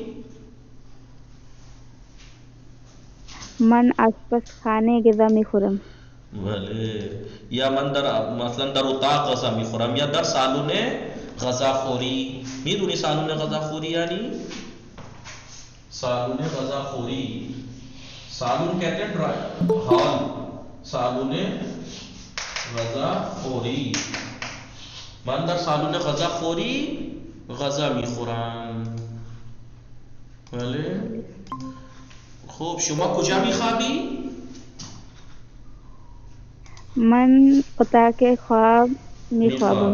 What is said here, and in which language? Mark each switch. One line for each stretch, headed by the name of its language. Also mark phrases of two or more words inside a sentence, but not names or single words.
Persian: من آشپزخانه غذا میخورم. بله یا من در مثلا در اتاق غذا میخورم یا در سالن غذا خوری. میدونی سالن غذا خوری یعنی؟ سالن غذا خوری،
Urdu: سالن کہتے ہیں ہال.
Persian: سالن غذا خوری. من در سالن غذا خوری غذا میخورم. بله خوب شما کجا میخوابی؟ من اتاق خواب میخوابم.